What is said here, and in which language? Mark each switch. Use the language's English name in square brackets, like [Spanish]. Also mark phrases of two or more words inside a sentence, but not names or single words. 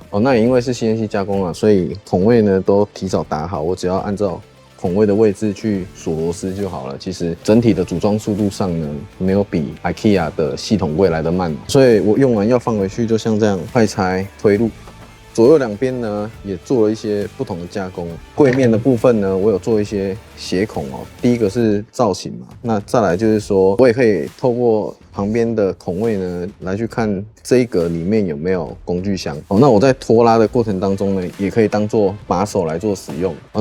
[Chinese] 那也因為是 CNC 加工啊，所以孔位呢都提早打好，我只要按照孔位的位置去鎖螺絲就好了。其實整體的組裝速度上呢，沒有比 IKEA 的系統櫃來的慢，所以我用完要放回去，就像這樣快拆推入。左右兩邊呢也做了一些不同的加工，櫃面的部分呢，我有做一些斜孔哦。第一個是造型嘛，那再來就是說我也可以透過旁邊的孔位呢來去看這一格裡面有沒有工具箱哦。那我在拖拉的過程當中呢，也可以当做把手來做使用哦。